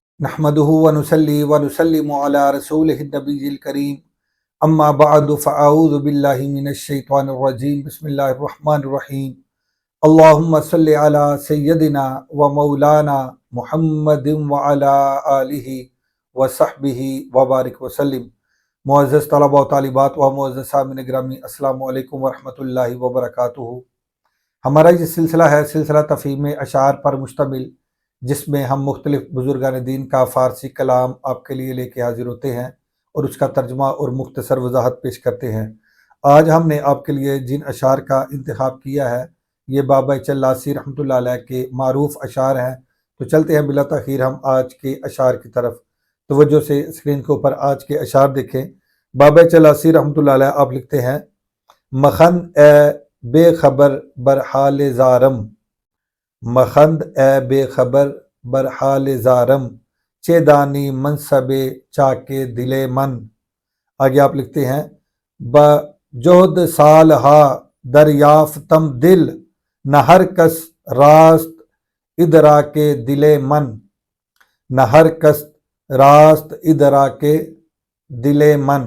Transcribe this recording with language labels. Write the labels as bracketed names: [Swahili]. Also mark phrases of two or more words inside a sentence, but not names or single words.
[Arabic] نحمده ونصلي ونسلم على رسوله النبي الكريم اما بعد فاعوذ بالله من الشيطان الرجيم بسم الله الرحمن الرحيم اللهم صل على سيدنا ومولانا محمد وعلى آله وصحبه وبارک وسلم۔ [Urdu] معزز طلباء و طالبات و معزز سامعین گرامی، [Arabic] السلام علیکم ورحمۃ اللہ وبرکاتہ۔ [Urdu] ہمارا یہ سلسلہ ہے سلسلہ تفہیم اشعار پر مشتمل، جس میں ہم مختلف بزرگان دین کا فارسی کلام آپ کے لیے لے کے حاضر ہوتے ہیں اور اس کا ترجمہ اور مختصر وضاحت پیش کرتے ہیں۔ آج ہم نے آپ کے لیے جن اشعار کا انتخاب کیا ہے یہ بابا چلاسی [Arabic] رحمۃ اللہ علیہ [Urdu] کے معروف اشعار ہیں، تو چلتے ہیں بلا تاخیر ہم آج کے اشعار کی طرف۔ توجہ سے اسکرین کے اوپر آج کے اشعار دیکھیں۔ بابا چلاسی [Arabic] رحمۃ اللہ علیہ [Urdu] آپ لکھتے ہیں: [Persian] مخند اے بے خبر برحال زارم، مخند اے بے خبر برحال زارم، چے دانی منصب چاکے دل من۔ [Urdu] آگے آپ لکھتے ہیں: [Persian] بجہد سال ہا دریافتم دل، نہ ہر کس راست ادراک دل من، نہ ہر کس راست ادراک دل من۔